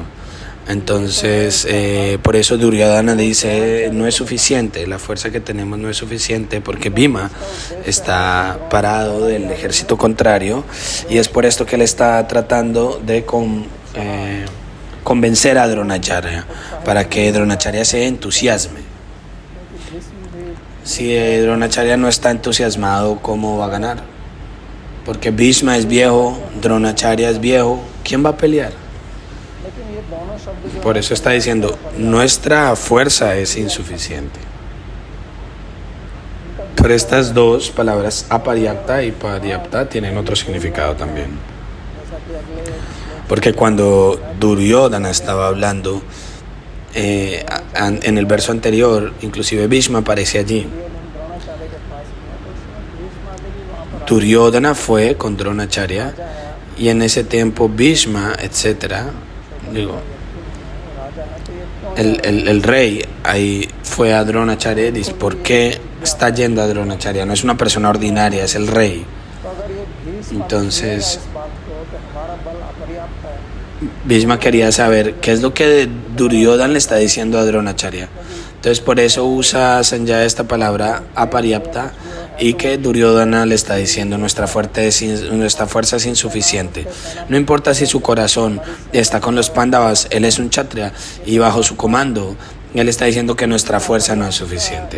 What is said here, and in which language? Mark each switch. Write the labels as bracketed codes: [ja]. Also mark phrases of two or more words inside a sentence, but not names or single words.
[es] Entonces, por eso Duryodhana dice, no es suficiente, la fuerza que tenemos no es suficiente, porque Bhima está parado del ejército contrario, y es por esto que él está tratando de convencer a Dronacharya, para que Dronacharya se entusiasme. Si Dronacharya no está entusiasmado, ¿cómo va a ganar? Porque Bhishma es viejo, Dronacharya es viejo, ¿quién va a pelear? [hi] लेकिन ये दोनों शब्द जो [es] Por eso está diciendo, nuestra fuerza es insuficiente. Pero estas dos palabras, aparyapta y paryapta, tienen otro significado también. [hi] जैसा कि अगले [es] Porque cuando Duryodhana estaba hablando, en el verso anterior, inclusive Bhishma aparece allí. [hi] द्रोणाचार्य के पास में तो उसमें भीष्म आदि भी वहाँ पर [es] Duryodhana fue con Dronacharya y en ese tiempo Bhishma, etcétera, digo, [hi] राजा है, तो ये क्यों [es] el rey ahí fue a Dronacharya y dice, ¿por qué está yendo a Dronacharya? No es una persona ordinaria, es el rey. [hi] तो अगर ये भीष्म [es] Entonces, [hi] इस बात को कि हमारा बल अपर्याप्त है [es] Bhishma quería saber qué es lo que Duryodhana le está diciendo a Dronacharya. Entonces por eso usa Sanjaya esta palabra aparyapta y que Duryodhana le está diciendo nuestra fuerza es insuficiente. No importa si su corazón está con los Pándavas, él es un Kshatriya y bajo su comando él está diciendo que nuestra fuerza no es suficiente.